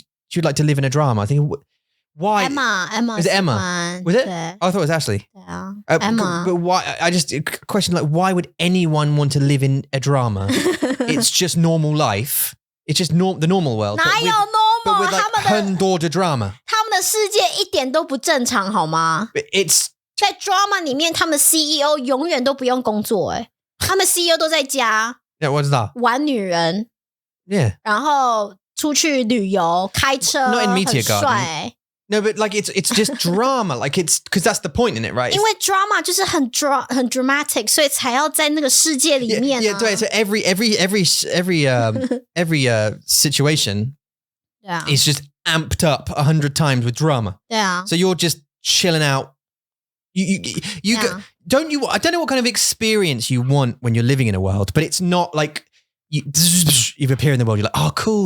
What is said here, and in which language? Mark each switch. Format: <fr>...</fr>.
<en>She'd like to live in a drama. I think why Emma is it Emma? Was it? I thought it was Ashley. Yeah. Emma. But why? I just question like why would anyone want to live in a drama? It's just normal life. It's just the normal world.</en> <zh>哪有</zh> <en>But with normal？</en> <zh>like 很多的 drama. 他们的世界一点都不正常，好吗？</zh> <en>It's</en> <zh>在 drama 里面，他们 CEO 永远都不用工作，他们 CEO 都在家。</zh> <en>Yeah, what's that?</en> <zh>玩女人。</zh> <en>Yeah.</en> <zh>然后出去旅游，开车，</zh> <en>Not in Meteor Garden.</en> <zh>很帅。</zh> <en>No, but like it's just drama. Like it's because that's the point in it, right?</en> <zh>因为 drama 就是很 dramatic， 所以才要在那个世界里面。</zh> <en>Yeah, 对。So every situation is just amped up 100 times with drama.</en> <zh>对啊。</zh> <en>So you're just chilling out. You go, don't you? I don't know what kind of experience you want when you're living in a world, but it's not like you appear in the world. You're like, oh, cool.</en>